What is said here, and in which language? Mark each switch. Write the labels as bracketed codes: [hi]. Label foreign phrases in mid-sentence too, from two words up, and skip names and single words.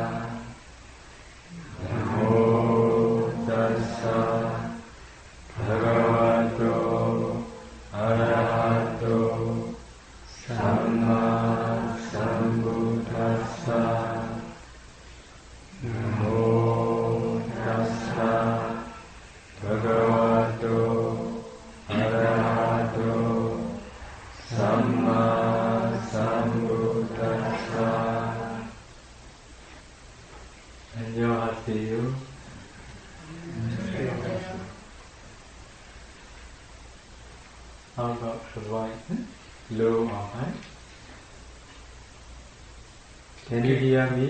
[pi] Namo tassa bhagavato arahato samma sambuddhassa. Namo tassa bhagavato arahato samma sambuddhassa. [ko] 안녕하세요. [en] How about the voice? Low or high? Can you hear me?